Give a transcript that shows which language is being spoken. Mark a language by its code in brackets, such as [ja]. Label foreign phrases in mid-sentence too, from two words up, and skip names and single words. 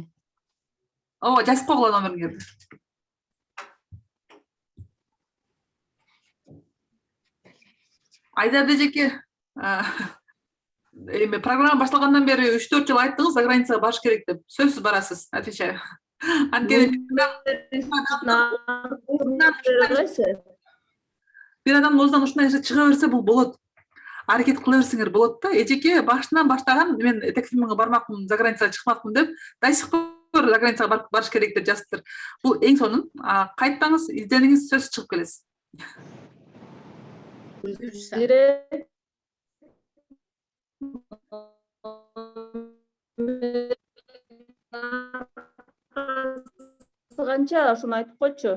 [ky] Ооба, жазып койгула номериңерди. Айдар эжеке, программа башталгандан бери 3-4 жыл айттыңыз, [ru] за границага [ky] барыш керек деп. Сөзсүз барасыз, отвечаю. Анткени бир адамдын оозунан ушундай нерсе чыга берсе бул болот. Аракет кыла берсеңер болот да. Эжеке башынан баштаган, мен текстимге бармакмын, [ru] за границага [ky] чыкмакмын деп, [ru] до сих пор за границага [ky] барыш керек деп жазыптыр. Бул эң сонун. Кайтпаңыз, издениңиз, сөзсүз чыгып келесиз. Канча ошону айтып койчу.